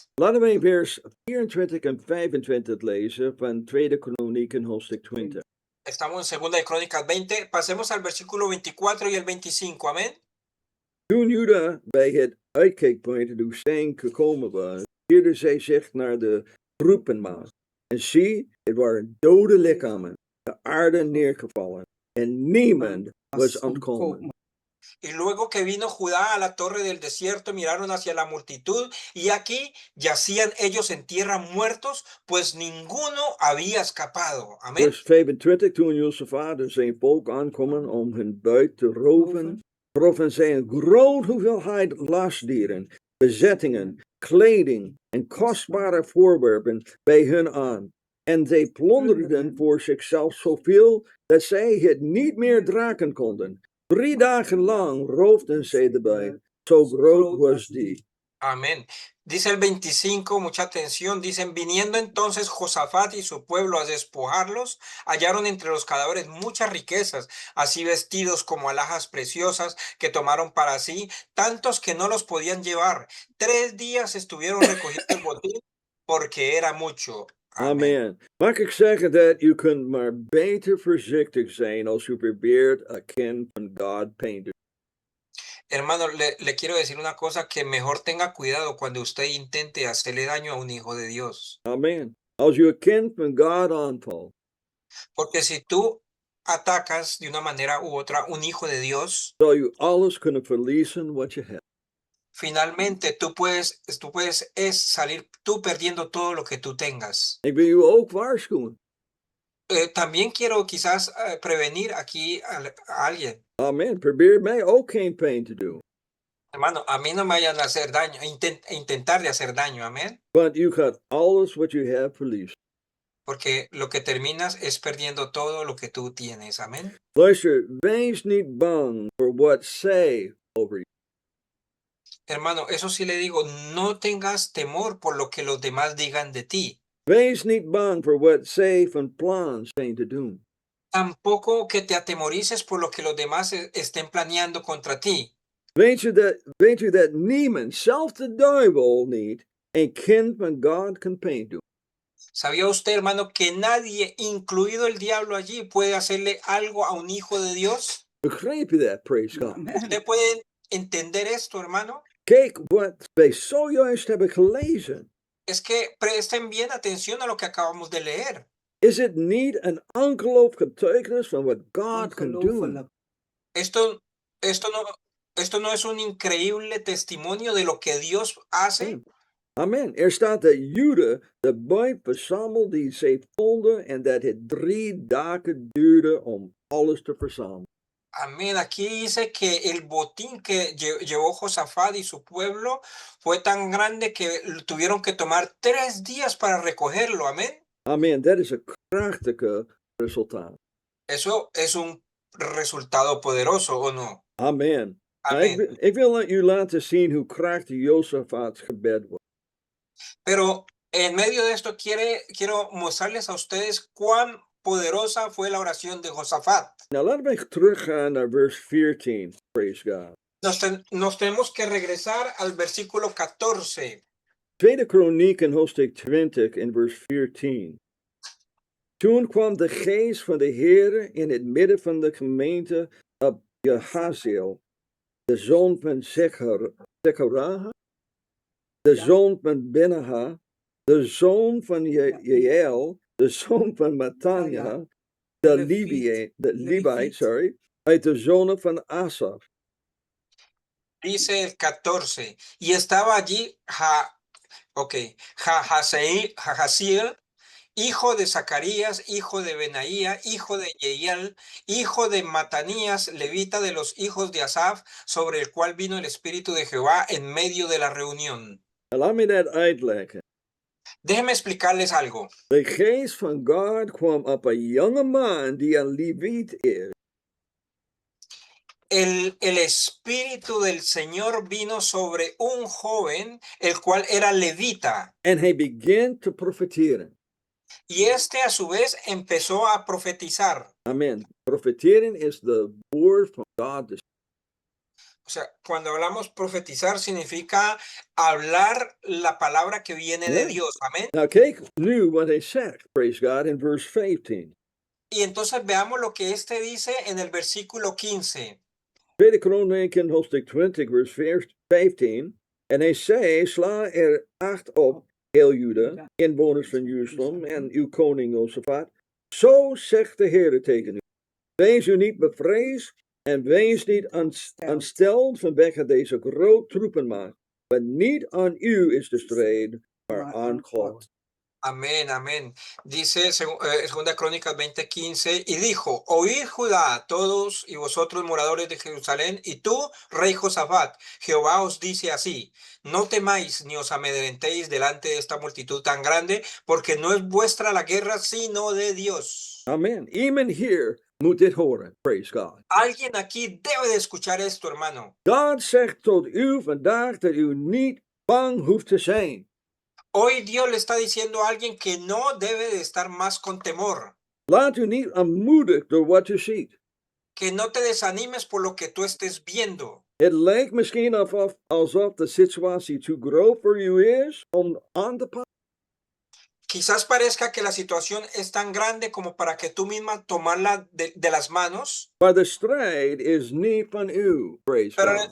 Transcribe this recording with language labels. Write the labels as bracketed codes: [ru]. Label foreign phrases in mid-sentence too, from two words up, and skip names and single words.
[nl] Laten we vers 24 en 25 lezen van Tweede Kronieken hoofdstuk 20. [es] Estamos en Segunda de Crónicas 20. Pasemos al versículo 24 y el 25. Amén. [nl] Toen Juda bij het uitkijkpunt de woestijn gekomen was, keerde zij zich naar de troepenmaat. En zie, het waren dode lichamen, de aarde neergevallen, en niemand was ontkomen. [es] Y luego que vino Judá a la torre del desierto, miraron hacia la multitud, y aquí yacían ellos en tierra muertos, pues ninguno había escapado. Amén. [nl] Vers 25, toen Josaphat en zijn volk aankomen om hun buit te roven, troffen zij een groot hoeveelheid lastdieren, bezettingen, kleding en kostbare voorwerpen bij hun aan. En zij plonderden voor zichzelf zoveel dat zij het niet meer dragen konden. 3 dagen lang roofden zij erbij, zo groot was die. Amén. [es] Dice el 25, mucha atención, dicen, viniendo entonces Josafat y su pueblo a despojarlos, hallaron entre los cadáveres muchas riquezas, así vestidos como alhajas preciosas que tomaron para sí, tantos que no los podían llevar. 3 días estuvieron recogiendo el botín porque era mucho. Amen. [nl] Mag ik zeggen dat u kunt maar beter voorzichtig zijn als u probeert een kind van God pijn te doen. [es] Hermano, le quiero decir una cosa, que mejor tenga cuidado cuando usted intente hacerle daño a un hijo de Dios. Amen. [nl] Als u een kind van God aanvalt, [es] Porque si tú atacas de una manera u otra un hijo de Dios, [nl] zal u alles kunnen verliezen wat je hebt. [es] finalmente tú puedes es salir tú perdiendo todo lo que tú tengas. [nl] Ik wil u ook waarschuwen. [es] También quiero quizás prevenir aquí a alguien. Amen. [nl] Probeer mij ook geen pijn te doen. [es] Hermano, a mí no me vayan a hacer daño, intentar de hacer daño, amén. [nl] Want u gaat alles wat u hebt verliezen. [es] Porque lo que terminas es perdiendo todo lo que tú tienes, amén. [nl] Luister, wees niet bang voor wat zij over je. [es] Hermano, eso sí le digo, no tengas temor por lo que los demás digan de ti. [nl] Wees niet bang voor wat zij van plan zijn te doen. [es] Tampoco que te atemorices por lo que los demás estén planeando contra ti. [nl] Weet u dat niemand, zelfs de duivel niet, een kind van God kan pijn doen? [es] ¿Sabía usted, hermano, que nadie, incluido el diablo allí, puede hacerle algo a un hijo de Dios? [nl] Begrijp je dat? [en] Praise God. [es] ¿Usted puede entender esto, hermano? [nl] Kijk wat wij zojuist hebben gelezen. [es] Es que presten bien atención a lo que acabamos de leer. [nl] Is het niet een ongelooflijk getuigenis van wat God kan doen? [es] Esto no es un increíble testimonio de lo que Dios hace. Amen. [nl] Er staat dat Juda de buit verzamelde die zij vonden en dat het 3 dagen duurde om alles te verzamelen. Amén. [es] Aquí dice que el botín que llevó Josafat y su pueblo fue tan grande que tuvieron que tomar 3 días para recogerlo. Amén. Amen. [nl] Dat is een krachtige resultaat. [es] Eso es un resultado poderoso, ¿o no? Amen. Amén. [nl] Ik wil u laten zien hoe krachtig Josaphat's gebed was. [es] Pero en medio de esto quiero mostrarles a ustedes cuán poderosa fue la oración de Josafat. [nl] Nou, laten we teruggaan naar vers 14. [en] Praise God. [es] Nos tenemos que regresar al versículo 14. [nl] Tweede Kronieken hoofdstuk 20 in vers 14. Toen kwam de geest van de Heere in het midden van de gemeente op Jehaziel, de zoon van Zechariah, de zoon van Benaha, de zoon van Jeiel, de zoon van Matanja, de Levite, sorry, uit de zonen van Asaf. [es] Dice el 14, y estaba allí Jahaziel, hijo de Zacarías, hijo de Benaía, hijo de Jeiel, hijo de Matanías, levita de los hijos de Asaf, sobre el cual vino el Espíritu de Jehová en medio de la reunión. [nl] Laat me dat uitleggen. [es] Déjenme explicarles algo. [nl] De geest van God kwam op een jonge man die een Leviet is. [es] El Espíritu del Señor vino sobre un joven, el cual era levita. [nl] En hij begint te profeteren. Y este a su vez empezó a profetizar. Amen. Profeteren is the woord van God. [es] O sea, cuando hablamos profetizar significa hablar la palabra que viene de Dios. Amén. [nl] Nou kijk nu wat hij zegt, [en] praise God, in verse 15. [es] Y entonces veamos lo que este dice en el versículo 15. [nl] Tweede Kronieken, hoofdstuk 20, vers 15. En hij zei, sla er acht op, heel Juda, inwoners van Jeruzalem en uw koning Josaphat. Zo zegt de Heer tegen u. Wees u niet bevreesd en wees niet ontsteld vanwege deze grote troepenmacht. Want niet aan u is de strijd, maar aan God. Amén, amén. [es] Dice Segunda Crónicas 20:15, y dijo, oíd Judá, todos y vosotros moradores de Jerusalén, y tú, rey Josafat, Jehová os dice así, no temáis ni os amedrentéis delante de esta multitud tan grande, porque no es vuestra la guerra, sino de Dios. [nl] Amen. Iemand hier moet dit horen, [en] praise God. [es] Alguien aquí debe de escuchar esto, hermano. [nl] God zegt tot u vandaag dat u niet bang hoeft te zijn. [es] Hoy Dios le está diciendo a alguien que no debe de estar más con temor. [nl] Laat u niet aanmoedigd door wat u ziet. [es] Que no te desanimes por lo que tú estés viendo. [nl] Het lijkt misschien alsof de situatie te groot voor u is om aan te pakken. [es] Quizás parezca que la situación es tan grande como para que tú misma tomarla de las manos. [nl] Maar de strijd is niet van u, [en] praise God.